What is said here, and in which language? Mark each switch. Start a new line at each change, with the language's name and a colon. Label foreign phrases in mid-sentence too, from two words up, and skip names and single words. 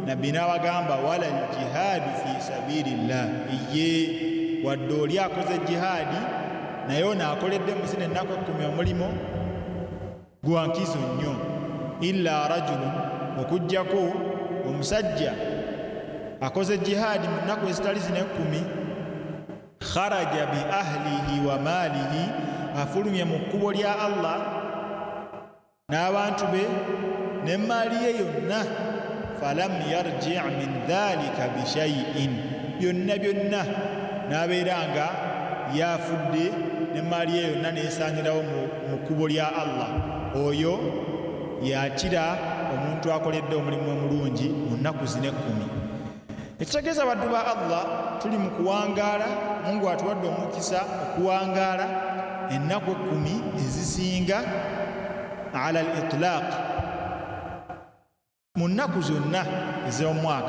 Ganda: Nabbi n'abagamba
Arabic: ولا الجهاد في سبيل الله,
Ganda: ye wadde oli akoze jihaadi naye onaakoledde mu zino ennaku 10 omulimo gwa nkizo nnyo.
Arabic: إلا رجل,
Ganda: okuggyako omusajja akoze jihaadi mu nnaku ezitali zino 10,
Arabic: خرج ب أهله و ماله,
Ganda: afulumye mu kkubo lya Allah n'abantu be n'emmaali ye yonna,
Arabic: فلم يرجع من ذلك ب شيء,
Ganda: byonna n'abeera nga yafudde n'emmaali ye yonna n'esaanirawo mu kkubo lya Allah. oyo yakira omuntu akoledde omulimu omulungi mu nnaku zino 10. Ekitegeeza baddu ba Allah tuli mu kuwangaala, Mungu atuwadde omukisa okuwangaala ennaku 10 ezisinga
Arabic: على الإطلاق
Ganda: mu nnaku zonna ez'omwaka.